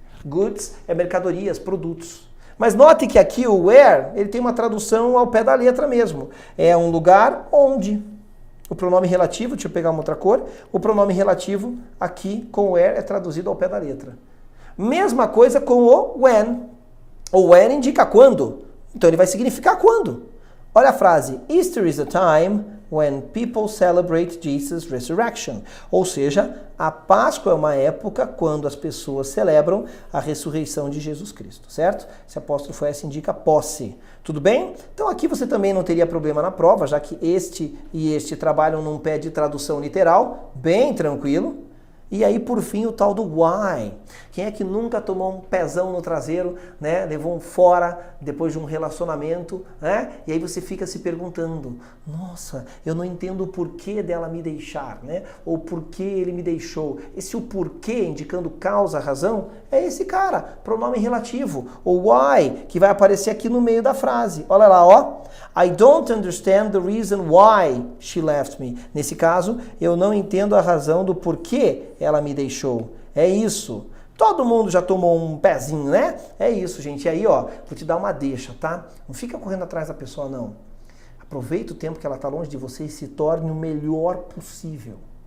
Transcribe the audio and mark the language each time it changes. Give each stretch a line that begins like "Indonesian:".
Portuguese: Goods é mercadorias, produtos. Mas note que aqui o where, ele tem uma tradução ao pé da letra mesmo. É um lugar onde. O pronome relativo, deixa eu pegar uma outra cor, o pronome relativo aqui com where é traduzido ao pé da letra. Mesma coisa com o when. O when indica quando. Então ele vai significar quando. Olha a frase,
English: Easter is a time when people celebrate Jesus' resurrection.
Portuguese: Ou seja, a Páscoa é uma época quando as pessoas celebram a ressurreição de Jesus Cristo, certo? Esse apóstrofo S indica posse. Tudo bem? Então aqui você também não teria problema na prova, já que este e este trabalham num pé de tradução literal, bem tranquilo. E aí, por fim, o tal do why. Quem é que nunca tomou um pezão no traseiro, né? Levou um fora depois de um relacionamento, né? E aí você fica se perguntando, nossa, eu não entendo o porquê dela me deixar, né? Ou porquê ele me deixou. Esse o porquê, indicando causa, razão, é esse cara, pronome relativo, o why, que vai aparecer aqui no meio da frase. Olha lá, ó.
English: I don't understand the reason why she left me.
Portuguese: Nesse caso, eu não entendo a razão do porquê ela me deixou. É isso. Todo mundo já tomou um pezinho, né? É isso, gente. E aí, ó, vou te dar uma deixa, tá? Não fica correndo atrás da pessoa, não. Aproveita o tempo que ela tá longe de você e se torne o melhor possível.